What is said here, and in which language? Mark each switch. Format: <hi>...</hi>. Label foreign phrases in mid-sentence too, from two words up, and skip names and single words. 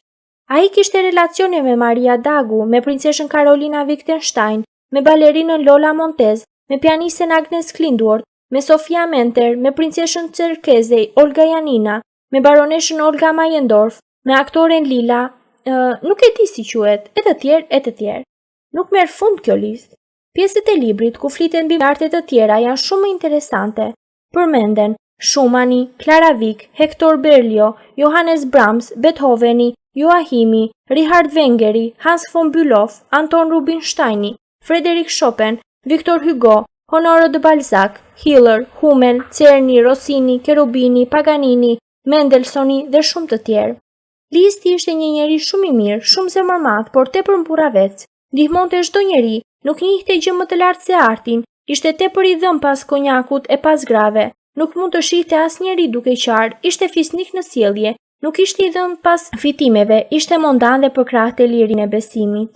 <sq>Ai kishte relacione me Maria Dagu, me princeshën Carolina Wittgenstein, me balerinën Lola Montez, me pianisten Agnes Klindworth, me Sofia Menter, me princeshën Cerkezej Olga Janina, me baroneshën Olga Mayendorf, me aktoren Lila, nuk e di si quhet, e të tjerë. Nuk merr fund kjo listë. Pjesët e librit ku fliten mbi arte të tjera janë shumë interesante. Përmenden Schumanni, Clara Wieck, Hector Berlioz, Johannes Brahms, Beethoveni, Joachimi, Richard Wengeri, Hans von Bülow, Anton Rubinstein, Frédéric Chopin, Victor Hugo, Honoré de Balzac, Hiller, Hummel, Czerny, Rossini, Cherubini, Paganini, Mendelssohn dhe shumë të tjerë. Listi ishte një njeri shumë i mirë, shumë zemërmadh, por tepër mburravec. Ndihmonte çdo njeri, nuk njihte gjë më të lartë se artin, ishte tepër i dhëm pas konjakut e pas grave, nuk mund të shihte asnjëri duke qarë, ishte fisnik në sjellje, nuk ishte i dhëm pas fitimeve, ishte mondan dhe përkrahte lirinë e besimit.</sq>